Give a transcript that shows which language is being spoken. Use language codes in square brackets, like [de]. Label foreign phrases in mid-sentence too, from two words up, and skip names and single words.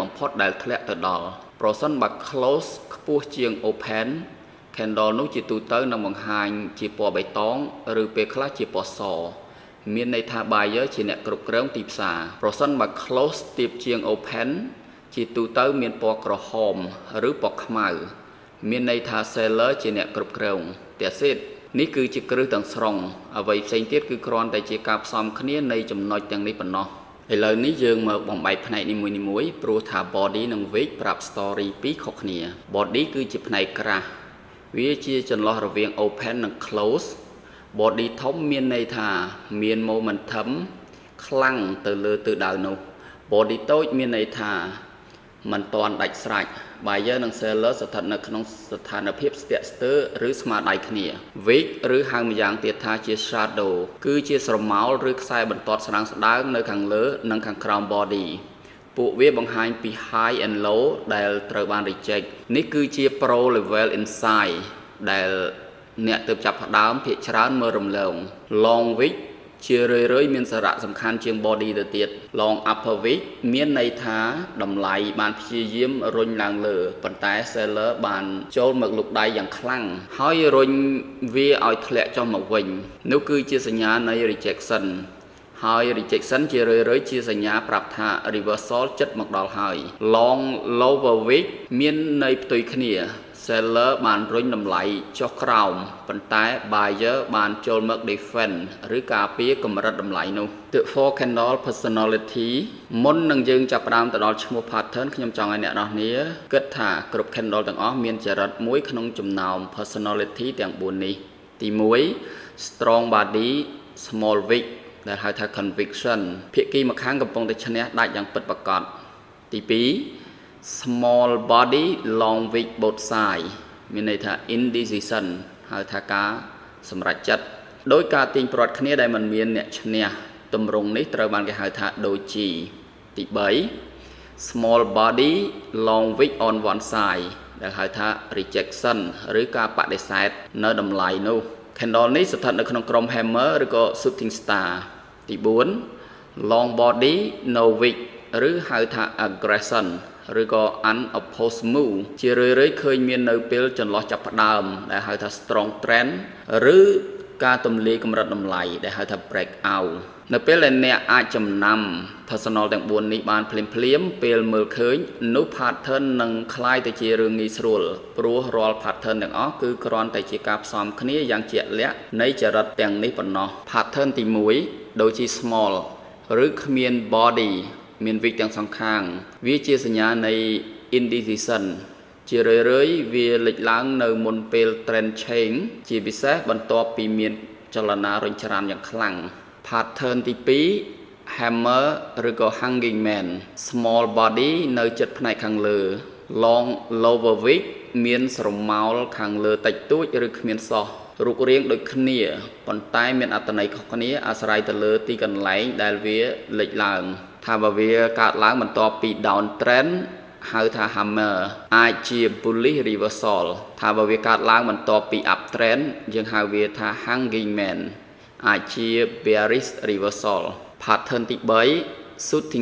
[km] បំផុតដែលធ្លាក់ទៅដល់ប្រសិនបើ close ខ្ពស់ជាង open candle នោះជាទូទៅនឹងបង្ហាញជាពណ៌បៃតងឬពេលខ្លះជាពណ៌សមានន័យថា buyer ជាអ្នកគ្រប់គ្រងទីផ្សារប្រសិនបើ close ទាបជាង open ជាទូទៅមានពណ៌ក្រហមឬពណ៌ខ្មៅមានន័យថា seller ជាអ្នកគ្រប់គ្រង [en] That's it [km] នេះ គឺជាគ្រឹះទាំងស្រុងអ្វីផ្សេងទៀតគឺគ្រាន់តែជាការផ្សំគ្នានៃចំណុចទាំងនេះប៉ុណ្ណោះឥឡូវនេះយើងមកបំបែកផ្នែកនីមួយៗព្រោះថា body និង wick ប្រាប់ story ពីរខុសគ្នា body គឺជាផ្នែកក្រាស់វាជាចន្លោះរវាង open និង close body ធំមានន័យថាមាន momentum ខ្លាំងទៅលើទិសដៅនោះ body តូចមានន័យថាមិនទាន់ដាច់ស្រេច buyer និង seller ស្ថិតនៅក្នុងស្ថានភាពស្ទាក់ស្ទើរឬស្មារតីគ្នា wick ឬហៅម្យ៉ាងទៀតថាជា shadow គឺជាស្រមោលឬខ្សែបន្ទាត់ស្ដើងនៅខាងលើនិងខាងក្រោម body ពួកវា បង្ហាញពី [en] high and low [km] ដែលត្រូវបាន reject នេះគឺជា [en] pro level insight [km] ដែលអ្នកទើបចាប់ផ្ដើមភាគច្រើនមើលរំលង [en] long wick [km] ជារឿយៗមានសារៈសំខាន់ជាង body ទៅទៀត long [en] upper wick [km] មានន័យថាតម្លៃបានព្យាយាមរុញឡើងលើប៉ុន្តែ seller បានចូលមកលុកដៃយ៉ាងខ្លាំងហើយរុញវាឲ្យ ធ្លាក់ចុះមកវិញនោះគឺជាសញ្ញានៃ rejection ហើយ rejection ជារឿយៗជាសញ្ញាប្រាប់ថា reversal ចិត្ត មកដល់ហើយ [en] long lower wick [km] មានន័យផ្ទុយគ្នា seller បានរុញតម្លៃចុះក្រោមប៉ុន្តែ buyer បានចូលមក defend ឬការពារកម្រិតតម្លៃនោះ [en] The four candle personality [km] មុននឹងយើងចាប់ផ្ដើមទៅដល់ឈ្មោះ pattern ខ្ញុំចង់ឲ្យអ្នកនរគ្នាគិតថាគ្រប់ candle ទាំងអស់មានចរិតមួយក្នុងចំណោម personality ទាំង4នេះទី 1 [en] strong body small wick [km] ដែលហៅថា conviction ភាគីម្ខាងកំពុងតែឈ្នះដាច់យ៉ាងពិតប្រាកដទី2 [en] small body long wick both side [km] មានន័យថា indecision ហៅថាការសម្រេចចិត្តដោយការទាញព្រ័ត្រគ្នាដែលមិនមានអ្នកឈ្នះទម្រង់នេះត្រូវបានគេហៅថា doji ទី 3 [en] small body long wick on one side [km] ដែលហៅថា rejection ឬការបដិសេធនៅតម្លៃនោះ candle នេះស្ថិតនៅក្នុងក្រុម hammer ឬក៏ [en] shooting star [km] ទី4 [en] long body no wick [km] ឬហៅថា aggression ឬក៏ [en] unopposed move [km] ជារឿយៗឃើញមាននៅពេលចន្លោះចាប់ផ្ដើមដែលហៅថា [en] strong trend [km] ឬការទម្លាយកម្រិតតម្លៃដែលហៅថា [en] break out [km] នៅពេលដែលអ្នកអាចចំណាំ personal ទាំង4នេះបានភ្លាមពេលមើលឃើញនោះ pattern នឹងคล้ายទៅជារឿងងាយស្រួលព្រោះរាល់ pattern ទាំងអស់គឺគ្រាន់តែជាការផ្សំគ្នាយ៉ាងជាក់លាក់នៃចរិតទាំងនេះប៉ុណ្ណោះ pattern ទី1ដូចជា small ឬគ្មាន body មាន wick ទាំងសងខាងវាជាសញ្ញានៃ indecision ជារឿយៗវាលេចឡើងនៅមុនពេល [en] trend change [km] ជាពិសេសបន្ទាប់ពីមានចលនារុញច្រានយ៉ាងខ្លាំង pattern ទី 2 hammer ឬក៏ [en] hanging man small body [km] នៅជិតផ្នែកខាងលើ [en] long lower wick [km] មានស្រមោលខាងលើតិចតួចឬគ្មានសោះរូបរាងដូចគ្នាប៉ុន្តែមានអត្ថន័យខុសគ្នាអាស្រ័យទៅលើទីកន្លែងដែលវាលេចឡើងថា បើវាកើតឡើងបន្ទាប់ពី [en] down trend [km] ហៅថា hammer អាចជា [en] bullish reversal [km] ថាបើវាកើតឡើងបន្ទាប់ពី [en] up trend [km] យើងហៅវាថា [en] hanging man [km] អាចជា [en] bearish reversal [km] pattern ទី3 shooting